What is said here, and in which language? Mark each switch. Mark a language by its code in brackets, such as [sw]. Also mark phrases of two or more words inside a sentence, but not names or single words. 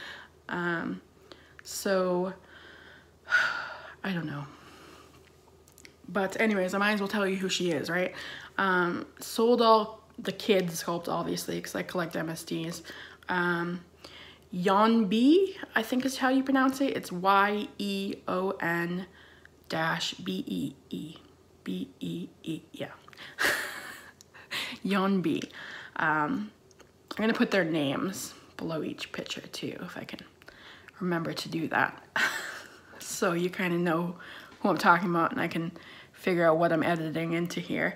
[en] So, I don't know. But anyways, I might as well tell you who she is, right? Soul Doll, the kid sculpt, obviously, because I collect MSDs. Yeonbee, I think is how you pronounce it. It's Y-E-O-N B-E-E. B-E-E, yeah. Yeonbee. I'm gonna put their names below each picture too, if I can remember to do that. So you kind of know who I'm talking about, and I can figure out what I'm editing into here.